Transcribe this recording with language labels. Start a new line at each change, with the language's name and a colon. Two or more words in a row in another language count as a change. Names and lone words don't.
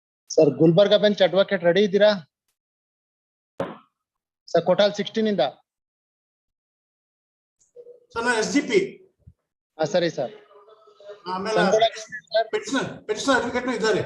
English: Sir, Gulbarga bench advocate ready idira?
Kannada: Sir, Kotal 16 inda. Sir, na SGP.
English: Sorry, sir.
Kannada: ಆಮೇಲೆ
English: petitioner advocate
Kannada: ಇದ್ದಾರೆ.